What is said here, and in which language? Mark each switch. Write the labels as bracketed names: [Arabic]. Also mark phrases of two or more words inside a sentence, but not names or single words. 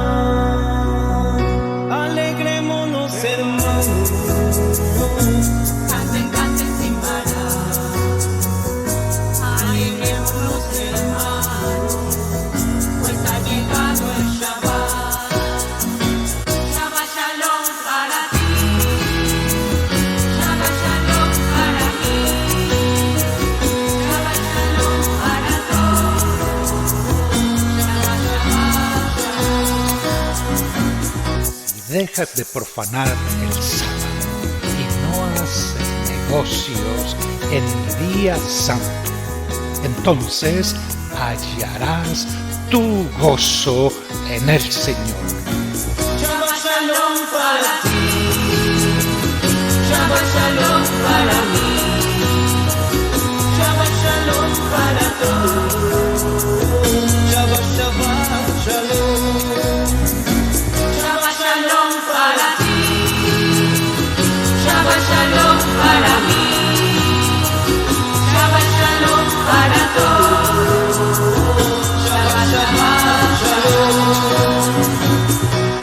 [Spanish] Alegrémonos, hermanos, canten, canten sin parar. Alegrémonos, hermanos, pues ha llegado el Shabbat. [Hebrew] שבת שלום [Spanish] para ti, [Hebrew] שבת שלום [Spanish] para mí, [Hebrew] שבת שלום [Spanish] para todos, [Hebrew] שבת שבת שלום. [Spanish] Si dejas de profanar el sábado y no haces negocios el día santo, entonces hallarás tu gozo en el Señor. [Hebrew] שבת שלום [Spanish] para ti, [Hebrew] שבת שלום [Spanish] para mí, [Hebrew] שבת שלום [Spanish] para todos, [Hebrew] שבת שבת שלום. שבת שלום [Spanish] para ti, [Hebrew] שבת שלום [Spanish] para mí, [Hebrew] שבת שלום [Spanish] para todos, [Hebrew] שבת שבת שלום.